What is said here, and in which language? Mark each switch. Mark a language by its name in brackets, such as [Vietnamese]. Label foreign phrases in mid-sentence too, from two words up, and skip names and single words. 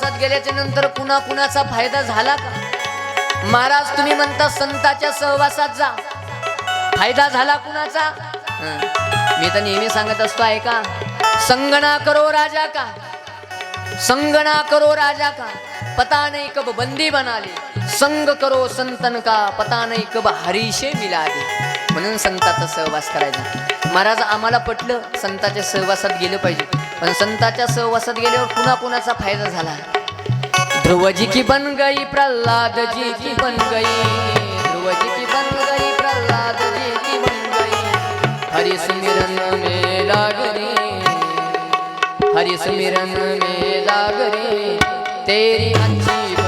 [Marathi] केल्याच्या नंतर कुणा कुणाचा फायदा झाला का? महाराज तुम्ही म्हणता संताच्या सहवासात जा, फायदा झाला कुणाचा? मी तर नेहमी सांगत असतो ऐका, [Hindi] संग ना करो राजा का, संग ना करो राजा का, पता नहीं कब बंदी बना ले, संग करो संतन का, पता नहीं कब हरीशे मिला दे. [Marathi] म्हणून संताचा सहवास करायचा. महाराज आम्हाला पटलं संताच्या सहवासात गेलं पाहिजे, पण संताच्या सहवासात गेल्यावर कुणा कुणाचा फायदा झाला? [Hindi] ध्रुव जी की बन गई, प्रल्हाद जी की बन गई, ध्रुव जी की बन गई, प्रल्हाद जी की बन गई, हरि सुमिरन में लाग रे, हरि सुमिरन में लाग रे, तेरी अच्छी